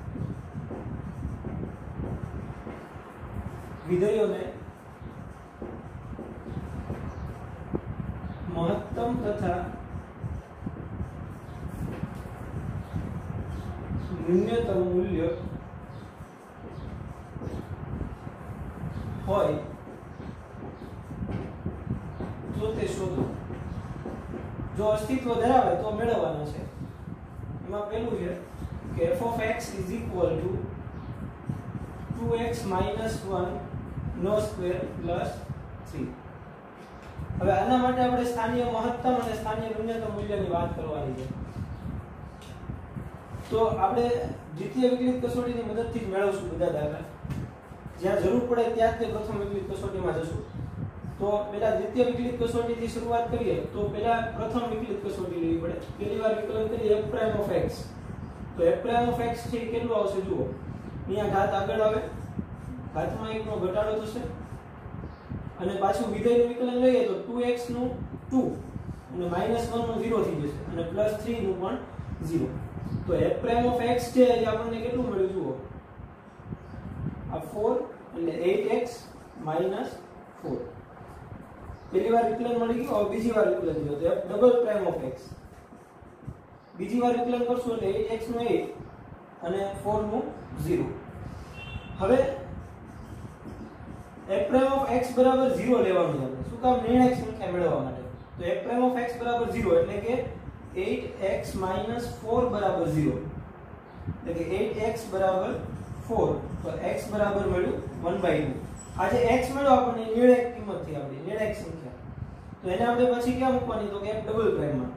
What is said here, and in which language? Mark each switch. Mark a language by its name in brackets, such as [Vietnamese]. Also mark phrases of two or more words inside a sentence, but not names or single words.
[Gujarati] વિધેયોને મહત્તમ તથા ન્યૂનતમ મૂલ્ય હોય તો તે શોધો. જો અસ્તિત્વ ધરાવે તો મેળવવાના છે. એમાં પહેલું છે કે [English] f of x is equal to 2x minus 1 નો square plus 3. [Gujarati] હવે આના માટે આપણે સ્થાનિય મહત્તમ અને સ્થાનિય ન્યૂનતમ મૂલ્યની વાત કરવાની છે. તો આપણે દ્વિતીય વિકલિત કસોટીની મદદથી જ મેળવશું બધા દાખલા. જ્યાં જરૂર પડે ત્યાં જ પ્રથમ વિકલિત કસોટીમાં જશું. તો પહેલા દ્વિતીય વિકલિત કસોટીથી શરૂઆત કરીએ તો પહેલા પ્રથમ વિકલિત કસોટી લેવી પડે. પહેલી વાર વિકલન કરીએ [English] f prime of x. [Gujarati] તો [English] f prime of x [Gujarati] છે કેટલું આવશે જુઓ. અહીંયા ઘાત આગળ આવે, ઘાતમાં 1 નો ઘટાડો થશે અને પાછું વિધેયનું વિકલન લઈએ તો 2x નું 2 અને -1 નું 0 થઈ જશે અને +3 નું પણ 0. તો [English] f prime of x [Gujarati] છે એ આપણને કેટલું મળ્યું જુઓ. આ 4 એટલે 8x - 4. પહેલી વાર વિકલન મળી ગયું. હવે બીજી વાર વિકલન લ્યો તો [English] f double prime of x. [Gujarati] બીજી વાર વિકલન કરશું એટલે 8x નું 8 અને 4 નું 0. હવે [English] f prime of x [Gujarati] બરાબર 0 લેવાનું છે. શું કામ? નિર્ણાયક સંખ્યા મેળવવા માટે. તો [English] f prime of x [Gujarati] બરાબર 0 એટલે કે 8x - 4 બરાબર 0. એટલે કે 8x બરાબર 4. તો x બરાબર મળ્યું 1/2. આ જે x મળ્યો આપણને નિર્ણાયક કિંમત થી આપણી નિર્ણાયક સંખ્યા. તો એને આપણે પછી ક્યાં મૂકવાની? તો કે [English] f double prime [Gujarati] માં.